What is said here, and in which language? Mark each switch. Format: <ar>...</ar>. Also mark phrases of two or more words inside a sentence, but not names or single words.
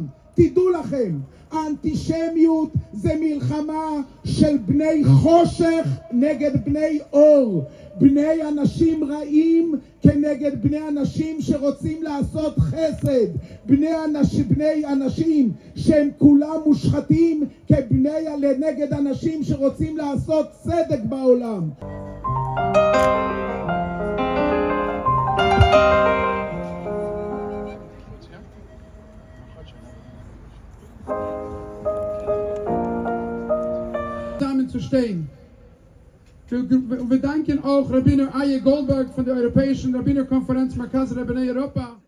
<he>תדעו לכם, האנטישמיות זה מלחמה של בני חושך נגד בני אור. בני אנשים רעים כנגד בני אנשים שרוצים לעשות חסד. בני אנשים שהם כולם מושחתים נגד אנשים שרוצים לעשות צדק בעולם.</he> <de>Zu stehen. Wir danken auch Rabbiner Aye Goldberg von der Europäischen Rabbinerkonferenz Markaz Rabbinei Europa.</de>